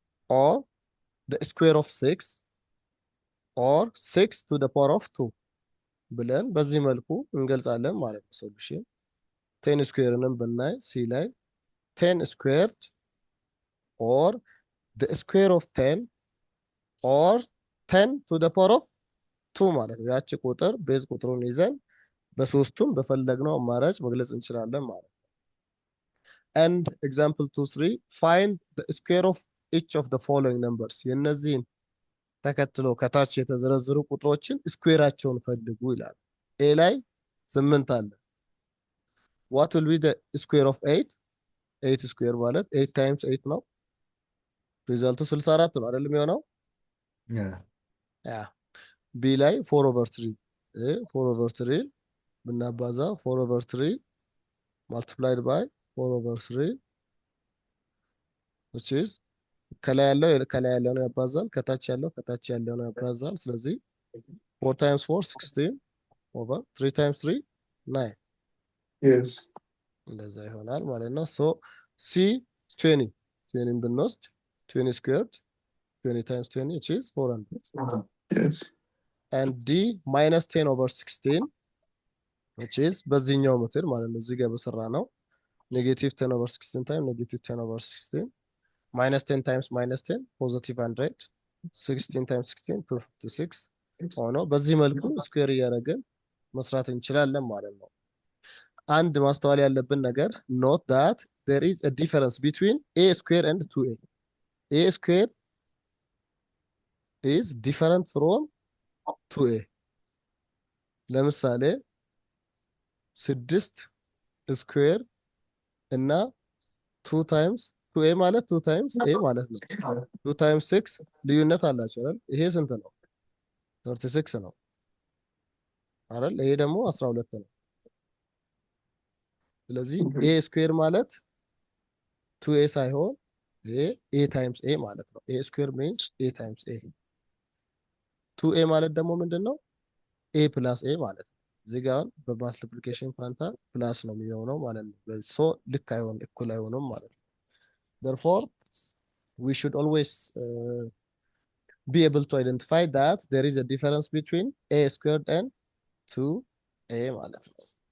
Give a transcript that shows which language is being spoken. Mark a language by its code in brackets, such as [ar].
[en] or the square of 6 or 6 to the power of 2 [am] ብለን በዚህ መልኩ እንገልጻለን ማለት ነው። ሶሉሽን 10 ስኩዌርንም ብናይ ሲ ላይ [en] 10 squared or the square of 10 or 10 to the power of 2 [am] ማለት ነው። ያቺ ቁጥር ቤዝ ቁጥሩን ይዘን በሶስቱም በፈለግነው አማራጭ መግለጽ እንችላለን ማለት ነው። [en] and example 2-3 find the square of each of the following numbers [am] የነዚህን ተከትሎ ከታች የተዘረዘሩ ቁጥሮችን ስኩዌራቸውን ፈልጉ ይላል። ኤ ላይ 8 አለ። [en] what will be the square of 8? [am] 8 square ማለት 8 times 8 ነው። ሪዛልቱ 64 ነው አይደል የሚሆነው? ያ ቢ ላይ 4 over 3 4 over 3 ብናባዛ [en] 4 over 3 multiplied by 4 over 3 [am] which is ከላይ ያለው ነው ያባዛል፣ ከታች ያለው ነው ያባዛል። ስለዚህ 4 times 4 16 over 3 times 3 9 [en] Yes. [am] እንደዛ ይሆናል ማለት ነው። ሶ ሲ 20 20 ብንወስድ [en] 20 squared 20 times 20 which is 400. Yes. [am] and D minus 10 over 16 which is በዚህኛው ሜትድ ማለት ነው። እዚህ ጋር በሰራ ነው ኔጌቲቭ 10 over 16 times ኔጌቲቭ 10 over 16 minus 10 times minus 10 positive 100 16 times 16 256 ሆኖ በዚህ መልኩ ስኩዌር እያደረግን መስራት እንችላለን ማለት ነው። አንድ ማስተዋል ያለብን ነገር [en] note that there is a difference between a square and 2a. a square is different from 2a. [am] ለምሳሌ 6 ስኩዌር እና 2 times 2a ማለት 2 times a ማለት ነው። 2 times 6 ልዩነት አላቸው አይደል? ይሄ ስንት ነው? 36 ነው አይደል? ይሄ ደግሞ 12 ነው። ስለዚህ a ስኩዌር ማለት 2a ሳይሆን ይሄ a times a ማለት ነው። a ስኩዌር means a times a 2a ማለት ደግሞ ምንድነው? a plus a ማለት ነው። እዚህ ጋር በማልቲፕሊኬሽን ፋንታ ፕላስ ነው የሚሆነው ማለት ነው። ሶ ልክ አይሆን እኩል አይሆንም ማለት ነው። [en] therefore we should always be able to identify that there is a difference between a squared and 2a [am] ማለት ነው።